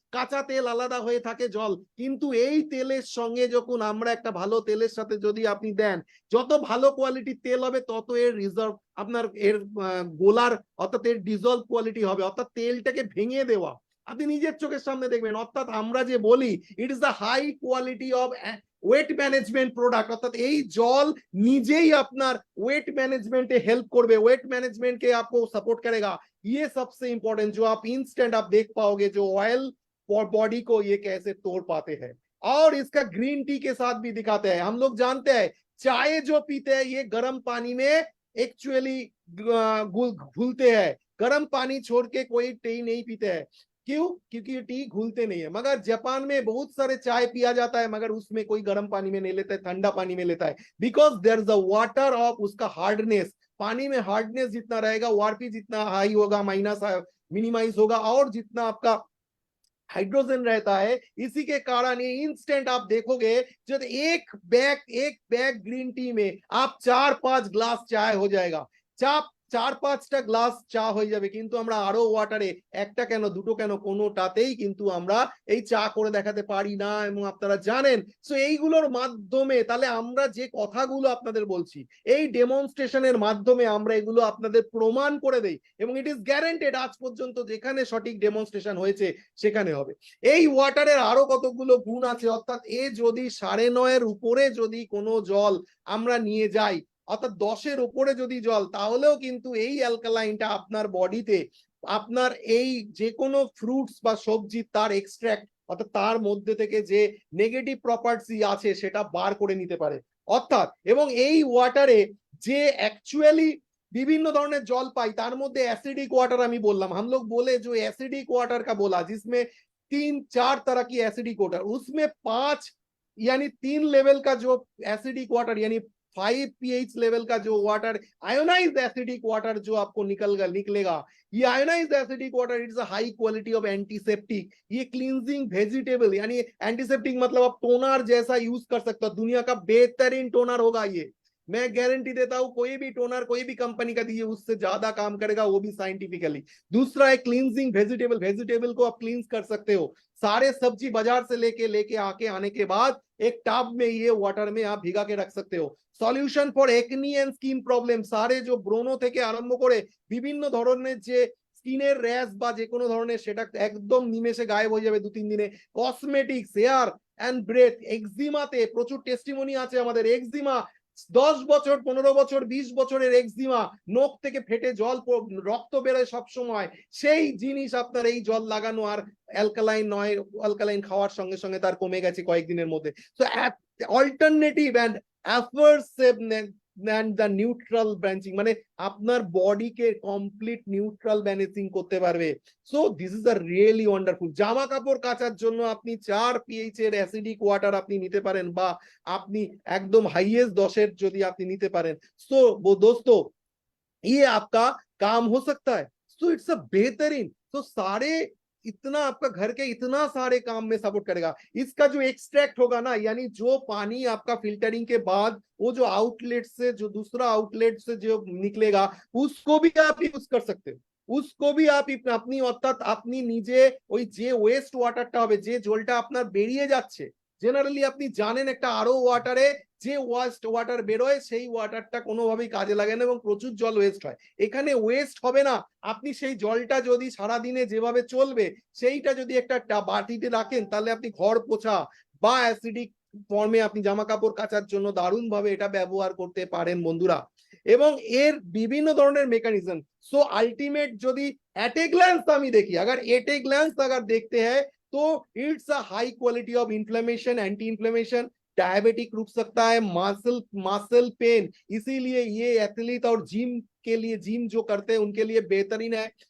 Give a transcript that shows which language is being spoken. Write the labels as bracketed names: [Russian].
[Bangla] কাঁচা তেল আলাদা হয়ে থাকে জল, কিন্তু এই তেলের সঙ্গে যখন আমরা একটা ভালো তেলের সাথে যদি আপনি দেন, যত ভালো কোয়ালিটির তেল হবে তত এর রিজার্ভ আপনার এর গোলার অর্থাৎ এর ডিসলভ কোয়ালিটি হবে, অর্থাৎ তেলটাকে ভেঙে দেওয়া আপনি নিজের চোখের সামনে দেখবেন। অর্থাৎ আমরা যে বলি [English] it is the high quality of [Bangla] wait management product, অর্থাৎ এই জল নিজেই আপনার ওয়েট मैनेजमेंट हेल्प করবে, [Hindi] वेट मैनेजमेंट के आपको सपोर्ट करेगा। ये सबसे इंपॉर्टेंट जो आप इंस्टेंट आप देख पाओगे जो ऑयल और बॉडी को ये कैसे तोड़ पाते हैं। और इसका ग्रीन टी के साथ भी दिखाते हैं। हम लोग जानते हैं चाय जो पीते हैं ये गर्म पानी में एक्चुअली घुलते हैं, गर्म पानी छोड़ के कोई टी नहीं पीते हैं। क्यों? क्योंकि टी घुलते नहीं है। मगर जापान में बहुत सारे चाय पिया जाता है मगर उसमें कोई गर्म पानी में नहीं लेता है, ठंडा पानी में लेता है, [English] because there is a water of [Hindi] उसका हार्डनेस, पानी में हार्डनेस जितना रहेगा वारपी जितना हाई होगा माइनस मिनिमाइज होगा, और जितना आपका हाइड्रोजन रहता है, इसी के कारण ये इंस्टेंट आप देखोगे जब एक बैग ग्रीन टी में आप 4-5 ग्लास चाय हो जाएगा, [Bangla] 4-5টা গ্লাস চা হয়ে যাবে। কিন্তু আমরা আরো ওয়াটারে একটা কেন দুটো কেন কোনোটাতেই কিন্তু আমরা এই চা করে দেখাতে পারি না, এবং আপনারা জানেন। সো এইগুলোর মাধ্যমে তাহলে আমরা যে কথাগুলো আপনাদের বলছি এই ডেমনস্ট্রেশনের মাধ্যমে আমরা এগুলো আপনাদের প্রমাণ করে দেই, এবং [English] it is guaranteed [Bangla] আজ পর্যন্ত যেখানে সঠিক ডেমনস্ট্রেশন হয়েছে সেখানে হবে। এই ওয়াটারের আরো কতগুলো গুণ আছে, অর্থাৎ এ যদি 9.5-এর উপরে যদি কোনো জল আমরা নিয়ে যাই, অর্থাৎ 10-এর উপরে যদি জল, তাহলেও কিন্তু এই অ্যালকালাইনটা আপনার বডিতে আপনার এই যে কোনো ফ্রুটস বা সবজি তার এক্সট্রাক্ট অর্থাৎ তার মধ্যে থেকে যে নেগেটিভ প্রপার্টি আছে সেটা বার করে নিতে পারে। অর্থাৎ এবং এই ওয়াটারে যে অ্যাকচুয়ালি বিভিন্ন ধরনের জল পাই তার মধ্যে অ্যাসিডিক ওয়াটার আমি বললাম, [Hindi] हम लोग बोले जो एसिडिक वाटर का बोला जिसमें 3-4 तरह की एसिडिक वाटर, उसमें 5 यानी 3 लेवल का जो एसिडिक वाटर यानी 5 pH लेवल का जो वाटर आयोनाइज्ड एसिडिक वाटर जो आपको निकलेगा, ये ionised acidic water [English] it's a high quality of antiseptic, [Hindi] ये क्लींजिंग वेजिटेबल यानी एंटीसेप्टिक मतलब आप टोनर जैसा यूज कर सकते हो, दुनिया का बेहतरीन टोनर होगा ये, मैं गारंटी देता हूं। कोई भी टोनर कोई भी कंपनी का दीजिए उससे ज्यादा काम करेगा, वो भी साइंटिफिकली। दूसरा है क्लींजिंग वेजिटेबल को आप क्लींस कर सकते हो, सारे सब्जी बाजार से लेके आने के बाद एक टब में ये वाटर में आप भिगा के रख सकते हो। [English] solution for acne and skin problem, [Bangla] সারে যে ব্রণ থেকে আরম্ভ করে বিভিন্ন ধরনের যে স্কিনের র্যাশ বা যে কোনো ধরনের সেটা একদম নিমেষে গায়েব হয়ে যাবে 2-3 দিনে। কসমেটিক্স, হেয়ার এন্ড ব্রেথ, এক্সিমাতে প্রচুর টেস্টিমনি আছে আমাদের, এক্সিমা 10 বছর 15 বছর 20 বছরের এক্সিমা, নখ থেকে ফেটে জল রক্ত বেরোয় সব সময়, সেই জিনিস আপনার এই জল লাগানো আর অ্যালকালাইন নয়, অ্যালকালাইন খাওয়ার সঙ্গে সঙ্গে তার কমে গেছে কয়েকদিনের মধ্যে। So [English] alternative and অ্যাফার্সিভ and the neutral branching [Bangla] মানে আপনার বডিকে কমপ্লিট নিউট্রাল ব্যালেন্সিং করতে পারবে। So [English] This is a really wonderful. [Bangla] জামা কাপড় কাচার জন্য আপনি 4 pH এর অ্যাসিডিক ওয়াটার আপনি নিতে পারেন, বা আপনি একদম হাইয়েস্ট 10-এর যদি আপনি নিতে পারেন। [Hindi] সো दोस्तों ये आपका काम हो सकता है। सो इट्स अ बेहतरीन, तो सारे इतना आपका घर के इतना सारे काम में सपोर्ट करेगा। इसका जो एक्सट्रैक्ट होगा ना, यानी जो पानी आपका फिल्टरिंग के बाद वो जो आउटलेट से जो दूसरा आउटलेट से जो निकलेगा उसको भी आप यूज कर सकते हो, उसको भी आप अपनी [Bangla] অর্থাৎ আপনি নিজে ওই যে ওয়েস্ট ওয়াটারটা হবে যে জলটা আপনার বেরিয়ে যাচ্ছে, জেনারেলি আপনি জানেন একটা আরো ওয়াটারে যে ওয়েস্ট ওয়াটার বেরোয় সেই ওয়াটারটা কোনোভাবেই কাজে লাগে না এবং প্রচুর জল ওয়েস্ট হয়। এখানে ওয়েস্ট হবে না, আপনি সেই জলটা যদি সারা দিনে যেভাবে চলবে সেইটা যদি একটা বাটিতে রাখেন তাহলে আপনি ঘর পোছা বা অ্যাসিডিক ফর্মে আপনি জামা কাপড় কাচার জন্য দারুণ ভাবে এটা ব্যবহার করতে পারেন বন্ধুরা। এবং এর বিভিন্ন ধরনের মেকানিজম। সো আলটিমেট যদি এট এ গ্ল্যান্স আমি দেখি, [Hindi] अगर एट ए ग्लैंस अगर देखते हैं तो [English] it's a high quality of inflammation, [Hindi] anti inflammation, diabetic रुक सकता है, मसल पेन, इसीलिए ये एथलीट और जिम के लिए जिम जो करते हैं उनके लिए बेहतरीन है।